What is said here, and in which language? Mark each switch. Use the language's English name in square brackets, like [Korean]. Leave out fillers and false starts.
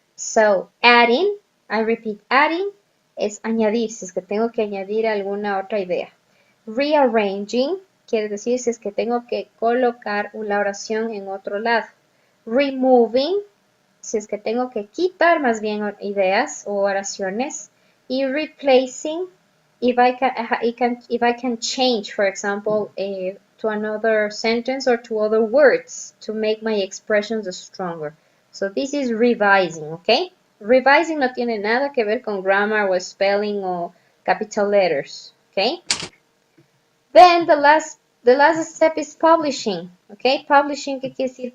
[English] So, adding, I repeat, [Spanish] adding es añadir, si es que tengo que añadir alguna otra idea. Rearranging quiere decir si es que tengo que colocar la oración en otro lado. Removing, si es que tengo que quitar más bien ideas o oraciones. [English] Y replacing, if I can change, for example, to another sentence or to other words to make my expressions stronger. So this is revising, ¿ok? [Spanish] Revising no tiene nada que ver con grammar o spelling o capital letters, ¿ok? [English] Then the last step is publishing, ¿ok? [Spanish] Publishing, ¿qué quiere decir?